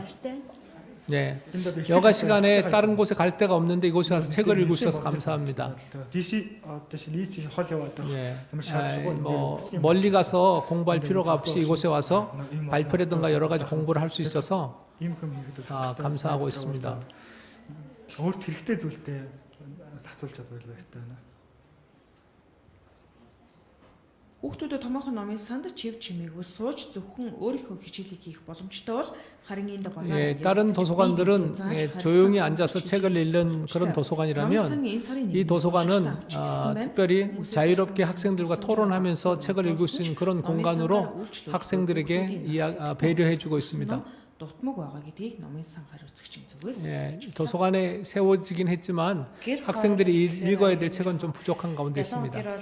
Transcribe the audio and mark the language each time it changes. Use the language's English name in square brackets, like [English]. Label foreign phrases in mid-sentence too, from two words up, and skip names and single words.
[Korean] 네, 여가 시간에 다른 곳에 갈 데가 없는데 이곳에 와서 책을 읽을 수 있어서 감사합니다. 네, 뭐 멀리 가서 공부할 필요가 없이 이곳에 와서 발표라든가 여러 가지 공부를 할 수 있어서 감사하고 있습니다. [Mongolian] Хүүхдүүдэд томоохон номын санд чив чимээгүй сууж зөвхөн өөрийнхөө хичээлийг хийх боломжтой бол харин энд [Korean] 예, 다른 도서관들은 조용히 앉아서 책을 읽는 그런 도서관이라면 이 도서관은 특별히 자유롭게 학생들과 토론하면서 책을 읽을 수 있는 그런 공간으로 학생들에게 배려해주고 있습니다. 예, 도서관에 세워지긴 했지만 학생들이 읽어야 될 책은 좀 부족한 가운데 있습니다.